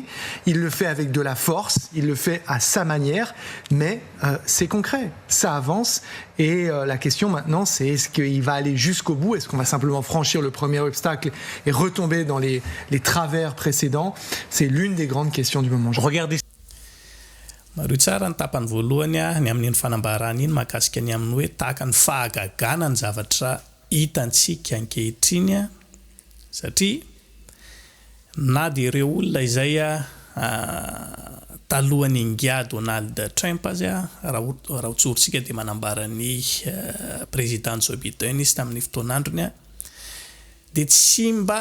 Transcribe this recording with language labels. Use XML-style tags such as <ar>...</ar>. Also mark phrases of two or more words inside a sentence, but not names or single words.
<fr>Il le fait avec de la force, il le fait à sa manière, mais c'est concret, ça avance. Et la question maintenant, c'est est-ce qu'il va aller jusqu'au bout? Est-ce qu'on va simplement franchir le premier obstacle et retomber dans les travers précédents? C'est l'une des grandes questions du moment. Regardez.</fr> <mg>Maro tsara ny tapany voalohany ny amin'ny fanambarana iny makasika ny amin'ny hoe tahaka ny fahagagana ny zavatra hitantsika ankehitriny satria na de ireo olona izay talohany ingia Donald Trump azy raha otsorintsika de manambara ny président Joe Biden izy tamin'ny fotoanandrony de tsy mba</mg>